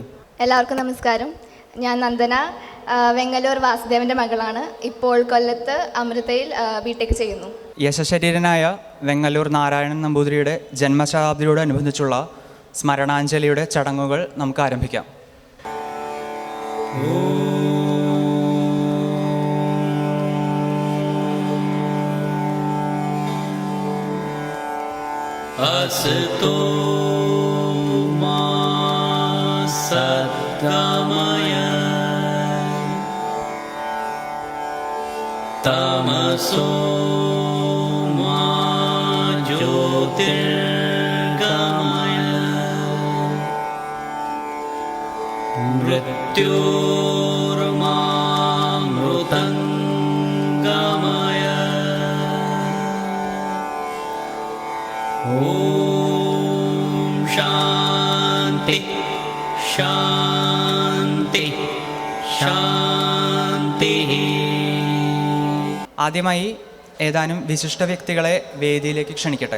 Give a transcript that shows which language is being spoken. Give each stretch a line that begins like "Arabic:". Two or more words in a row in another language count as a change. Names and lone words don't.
Malayalam: എല്ലാവർക്കും നമസ്കാരം. ഞാൻ നന്ദന, വെങ്ങല്ലൂർ വാസുദേവൻ്റെ മകളാണ്. ഇപ്പോൾ കൊല്ലത്ത് അമൃതയിൽ BTech ചെയ്യുന്നു. യശശരീരനായ വെങ്ങല്ലൂർ നാരായണൻ നമ്പൂതിരിയുടെ ജന്മശതാബ്ദിയോടനുബന്ധിച്ചുള്ള സ്മരണാഞ്ജലിയുടെ ചടങ്ങുകൾ നമുക്ക് ആരംഭിക്കാം.
Sanskrit: असतो मा सद्गमय तमसो मा ज्योतिर्गमय मृत्योर्मामृतङ्गमय ഓം ശാന്തി ശാന്തി ശാന്തി.
Malayalam: ആദ്യമായി ഏതാനും വിശിഷ്ട വ്യക്തികളെ വേദിയിലേക്ക് ക്ഷണിക്കട്ടെ.